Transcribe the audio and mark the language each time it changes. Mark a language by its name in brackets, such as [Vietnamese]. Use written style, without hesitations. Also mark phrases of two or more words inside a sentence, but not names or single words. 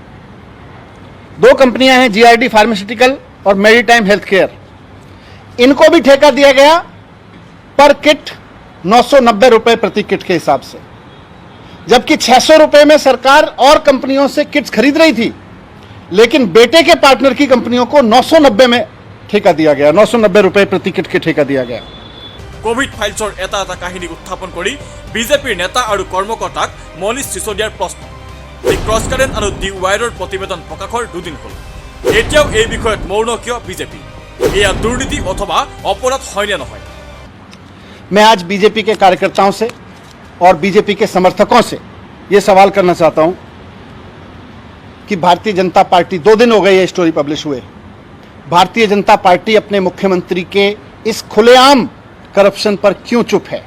[Hindi] दो कंपनियां हैं, जीआरडी फार्मास्यूटिकल और मेरीटाइम हेल्थ केयर, इनको भी ठेका दिया गया पर किट 990 रुपए प्रति किट के हिसाब से, जबकि 600 रुपए में सरकार और कंपनियों से किट्स खरीद रही थी, लेकिन बेटे के पार्टनर की कंपनियों को 990 में ठेका दिया गया, 990 रुपए प्रति किट के ठेका दिया गया। [Assamese] कोविड फाइल्सर এটা এটা কাহিনী উত্থাপন কৰি বিজেপিৰ নেতা আৰু কৰ্মকৰ্তাক মনীষ সিসোদিয়াৰ প্ৰশ্ন। দি ক্ৰছ কাৰেণ্ট আৰু দি ৱায়াৰৰ প্ৰতিবেদন প্ৰকাশৰ দুদিন হ'ল, এতিয়াও এই বিষয়ত মৌন কিয় বিজেপি? এয়া দুৰ্নীতি অথবা অপৰাধ হয় নে নহয়? [Hindi] मैं आज बीजेपी के कार्यकर्ताओं से और बीजेपी के समर्थकों से यह सवाल करना चाहता हूं कि भारतीय जनता पार्टी, 2 दिन हो गए ये [English] story publish [Hindi] हुए, भारतीय जनता पार्टी अपने मुख्यमंत्री के इस खुलेआम करप्शन पर क्यों चुप है?